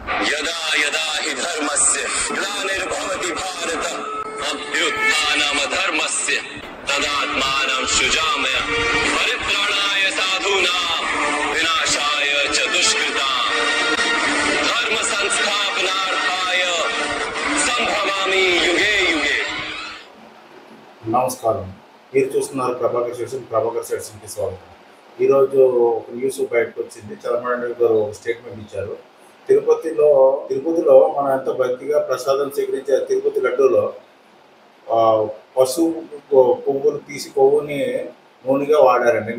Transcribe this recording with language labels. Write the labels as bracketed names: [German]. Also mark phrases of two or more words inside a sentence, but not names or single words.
[Sanskrit] यदा यदा हि धर्मस्य ग्लानिर्भवति भारत अभ्युत्थानमधर्मस्य तदात्मानं सृजामय परित्राणाय साधूनां विनाशाय च दुष्कृतां धर्म संस्थापनार्थाय संभवामि युगे युगे। [Telugu] నమస్కారం. మీరు చూస్తున్నారు ప్రభాకర్ సెట్స్కి స్వాగతం. ఈరోజు ఒక న్యూస్ బయటకు వచ్చింది. చంద్రబాబు నాయుడు గారు ఒక స్టేట్మెంట్ ఇచ్చారు. తిరుపతిలో మనం ఎంతో భక్తిగా ప్రసాదం స్వీకరించారు. తిరుపతి లడ్డూలో పశువు కొవ్వులు తీసి కొవ్వుని నూనెగా వాడారండి.